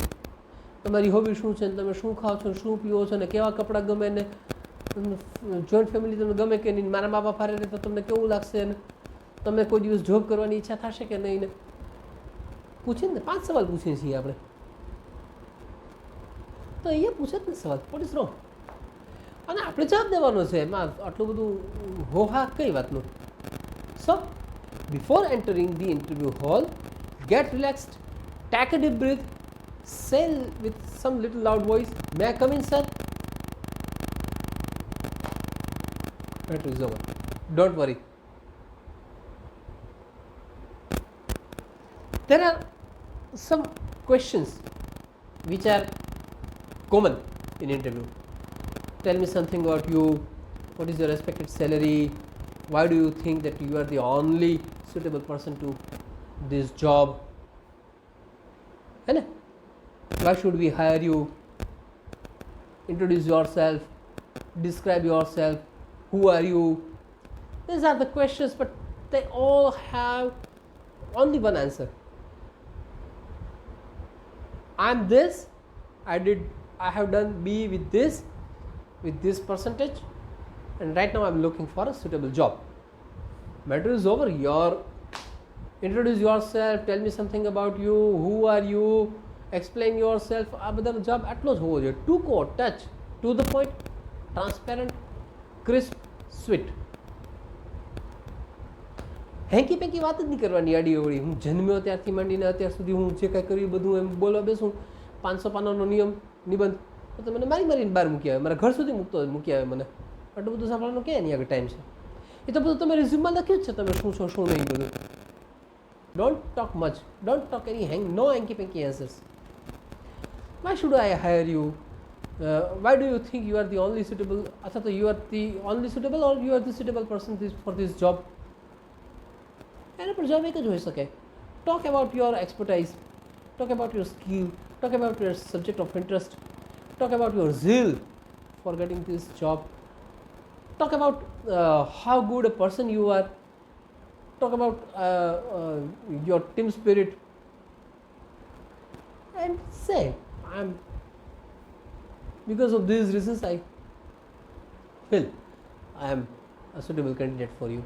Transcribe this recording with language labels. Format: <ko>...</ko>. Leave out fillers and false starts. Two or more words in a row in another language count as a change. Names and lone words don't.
<gu>તમારી હોબી શું છે, તમે શું ખાઓ છો, શું પીવો છો, ને કેવા કપડાં ગમે, ને</gu> <en>joint family</en> <gu>તમને ગમે કે નહીં, મારા મા બાપ હારે રહે તો તમને કેવું લાગશે, ને તમને કોઈ દિવસ જોબ કરવાની ઈચ્છા થશે કે નહીં, ને પૂછીએ ને, 5 સવાલ પૂછીએ છીએ આપણે. તો અહીંયા પૂછે જ ને સવાલ,</gu> <en>what is wrong?</en> <gu>અને આપણે જવાબ દેવાનો છે, એમાં આટલું બધું હોહા કઈ વાતનું?</gu> <en>so before entering the interview hall, get relaxed, take a deep breath, say with some little loud voice, may I come in, sir? Matter is over. Don't worry. There are some questions which are common in interview. Tell me something about you. What is your expected salary? Why do you think that you are the only suitable person to this job?</en> <hi>है ना?</hi> <en>Why should we hire you? Introduce yourself. Describe yourself. Who are you? These are the questions, but they all have only one answer. I'm this. I have done B with this percentage, and right now I'm looking for a suitable job. Matter is over. Introduce yourself, tell me something about you, who are you, explain yourself.</en> <gu>આ બધા જવાબ આટલો જ હોવો જોઈએ.</gu> <en>ટૂંકો, touch, to the point, transparent, crisp, sweet. hanky panky</en> <gu>વાત જ નહીં કરવાની આડી અવળી. હું જન્મ્યો ત્યારથી માંડીને અત્યાર સુધી હું જે કાંઈ કર્યું બધું એમ બોલવા બેસું, 500 પાનાનો નિબંધ, તો મને મારીને બહાર મૂકી આવે, મારા ઘર સુધી મૂકી આવે. મને આટલું બધું સાંભળવાનું ક્યાં એની આગળ ટાઈમ છે? એ તો બધું તમે રિઝ્યુમમાં લખ્યું જ છે, તમે શું છો શું નહીં બધું.</gu> <en>Don't talk much. Don't talk no hanky-panky answers. Why should I hire you? Why do you think you are the only suitable? Achha, you are the only suitable, or you are the suitable person for this job?</en> <gu>એના પર જવાબ એક જ હોઈ શકે.</gu> <en>Talk about your expertise. Talk about your skill. Talk about your subject of interest. Talk about your zeal for getting this job. Talk about how good a person you are. Talk about your team spirit, and say, because of these reasons I feel I am a suitable candidate for you.</en>